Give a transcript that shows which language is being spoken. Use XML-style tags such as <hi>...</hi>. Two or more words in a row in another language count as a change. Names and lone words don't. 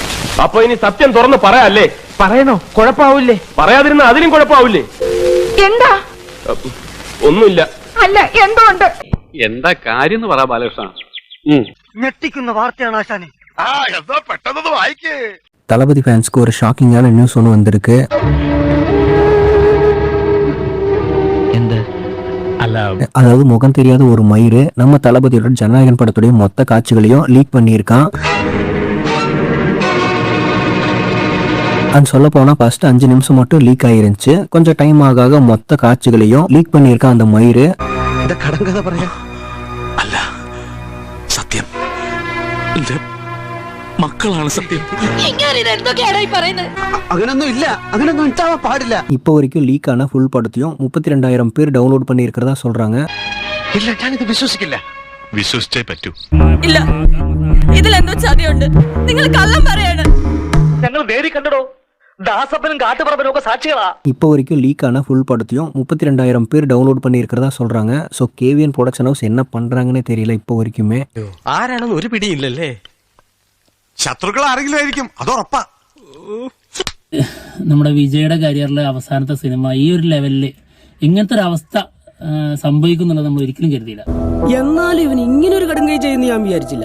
<ml>അപ്പൊ ഇനി സത്യം തുറന്ന് പറയാല്ലേ? പറയണോ? കുഴപ്പാവൂലേ? പറയാതിരുന്ന അതിനും കുഴപ്പാവൂലേ? എന്താ? ഒന്നുമില്ല. അല്ല, എന്തോ ഉണ്ട്. എന്താ കാര്യം പറ ബാലകൃഷ്ണ. ഞെട്ടിക്കുന്ന വാർത്തയാണ് ആശാനെ. പെട്ടെന്ന് വായിക്കേ.</ml> <ta>தளபதி ஃபேன்ஸ்க்கு ஒரு ஷாக்கிங்கான நியூஸ் ஒன்று வந்திருக்கு. அதாவது முகம் தெரியாத ஒரு மயிறு நம்ம தளபதியோட ஜனநாயகன் படத்துடைய மொத்த காட்சிகளையும் லீக் பண்ணியிருக்கான். அது சொல்ல போனா ஃபர்ஸ்ட் 5 நிமிஷம் மட்டும் லீக் ஆயிருந்துச்சு. கொஞ்சம் டைம் ஆக மொத்த காட்சிகளையும் லீக் பண்ணியிருக்கான் அந்த மயிறு. இந்த கடங்கதை പറയാ</ta> <ml>അല്ല, സത്യം മക്കളാണ് സത്യം. അങ്ങനൊന്നും ഇല്ല, അങ്ങനൊന്നും ഉണ്ടാവാൻ പാടില്ല.</ml> <ta>இப்போ வரைக்கும் லீக் ஆன ஃபுல் படத்தையும் 32,000 பேர் டவுன்லோட் பண்ணியிருக்கிறதா சொல்றாங்க.</ta> <ml>ഇല്ല, ഞാനിത് വിശ്വസിക്കില്ല. വിശ്വസിച്ചേ പറ്റൂ. ഇല്ല, ഇതിലെന്തോ ചതിയുണ്ട്. നിങ്ങൾ കള്ളം പറയാണ്. ഞങ്ങൾ നേരി കണ്ടടോ. ദാസപ്പനും കാട്ടുപറമ്പനും ഒക്കെ സാക്ഷികളാ.</ml> <ta>இப்போ வரைக்கும் லீக் ஆன ஃபுல் படத்தையும் 32,000 பேர் டவுன்லோட் பண்ணியிருக்கிறதா சொல்றாங்க. ஸோ கேவிஎன்</ta> <en>production house</en> <ta>என்ன பண்றாங்கன்னே தெரியல இப்போ வரைக்குமே.</ta> <ml>ആരാണെന്ന് ഒരു പിടിയില്ലല്ലേ? ശത്രുക്കൾ ആരെങ്കിലും ആയിരിക്കും, അതുറപ്പാ. നമ്മുടെ വിജയുടെ കരിയറിലെ അവസാനത്തെ സിനിമ ഈ ഒരു ലെവലില് ഇങ്ങനത്തെ ഒരു അവസ്ഥ സംഭവിക്കുന്നുള്ളത് നമ്മൾ ഒരിക്കലും കരുതിയില്ല. എന്നാലും ഇവൻ ഇങ്ങനെ ഒരു കടുങ്കൈ ചെയ്യുന്ന ഞാൻ വിചാരിച്ചില്ല.</ml>